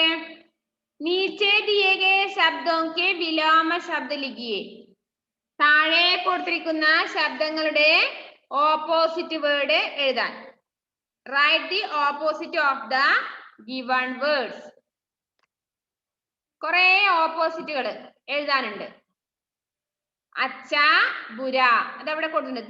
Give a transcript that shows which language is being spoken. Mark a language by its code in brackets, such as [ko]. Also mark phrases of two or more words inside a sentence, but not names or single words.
[hi] नीचे दिए गए शब्दों के विलोम शब्द लिखिए. [ml] താഴെ കൊടുത്തിരിക്കുന്ന ശബ്ദങ്ങളുടെ [en] opposite word [ml] എഴുതാൻ. [en] write the opposite of the given words. [ml] കുറെ ഓപ്പോസിറ്റുകൾ എഴുതാനുണ്ട്. [hi] अच्छा बुरा [ml] അതവിടെ കൊടുത്തിട്ടുണ്ട്.